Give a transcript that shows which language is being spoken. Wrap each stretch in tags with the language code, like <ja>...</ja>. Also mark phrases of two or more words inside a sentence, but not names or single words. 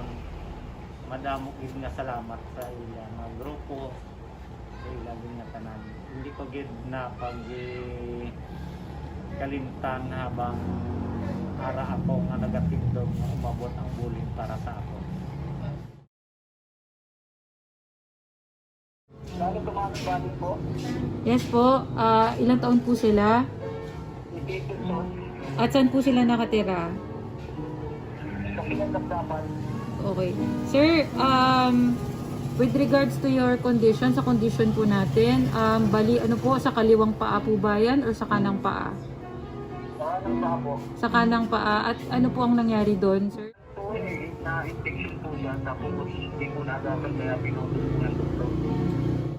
<hil>Madamo gid nga salamat sa ila nga grupo sa ila gid nga tanan. Hindi ko gid na pag kalimtan habang ara ako nga nagatindog nga umabot ang bulig para sa akon.</hil> <tl>Bakit kumakabali po? Yes po. Ilang taon po sila? At saan po sila nakatira? Okay. Sir,</tl> <en>with regards to your condition,</en> <tl>sa condition po natin, bali ano po, sa kaliwang paa po ba yan or sa kanang paa? Sa kanang paa po. Sa kanang paa. At ano po ang nangyari doon, sir? Na-infection po siya, tapos hindi ko nagagal kaya pinutol po ng doktor.</tl>